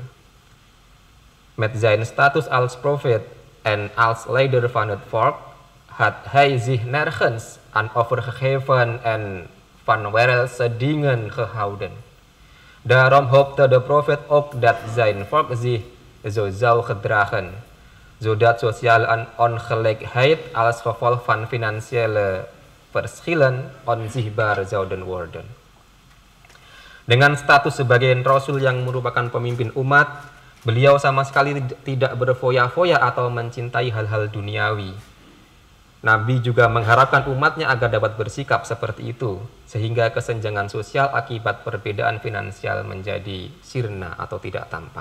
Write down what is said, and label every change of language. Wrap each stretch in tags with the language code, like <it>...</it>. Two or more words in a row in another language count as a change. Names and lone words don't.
<nl>Met zijn status als profeet en als leider van het volk had hij zich nergens aan overgegeven en van wereldse dingen gehouden. Daarom hoopte de profeet ook dat zijn volk zich zo zou gedragen, zodat sociale ongelijkheid als gevolg van financiële verschillen onzichtbaar zouden worden.</nl> <id>Dengan status sebagai Rasul yang merupakan pemimpin umat, beliau sama sekali tidak berfoya-foya atau mencintai hal-hal duniawi. Nabi juga mengharapkan umatnya agar dapat bersikap seperti itu, sehingga kesenjangan sosial akibat perbedaan finansial menjadi sirna atau tidak tampak.</id>